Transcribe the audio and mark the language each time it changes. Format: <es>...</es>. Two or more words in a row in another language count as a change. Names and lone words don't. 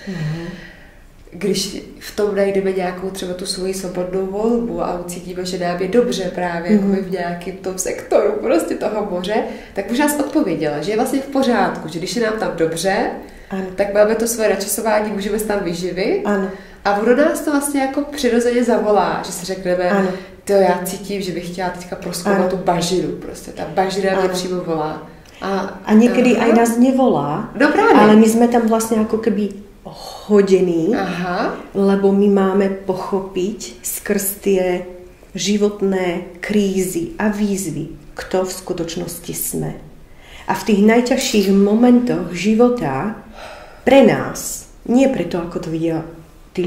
<cs>Když v tom najdeme nějakou třeba tu svoji svobodnou volbu a ucítíme, že nám je dobře právě jako v nějakém tom sektoru prostě toho moře, tak už nás odpověděla, že je vlastně v pořádku, že když je nám tam dobře, tak máme to svoje načasování, můžeme se tam vyživit a ono nás to vlastně jako přirozeně zavolá, že si řekneme, to já cítím, že bych chtěla teďka prozkoumat tu bažinu, prostě ta bažina mě přímo volá.</cs> <sk>A někdy aj nás nevolá,</sk> <cs>ale my jsme tam vlastně jako</cs> <sk>keby hodení, lebo my máme pochopiť skrz tie životné krízy a výzvy, kto v skutočnosti sme. A v tých najťažších momentoch života pre nás, nie preto, ako to vidia tí</sk>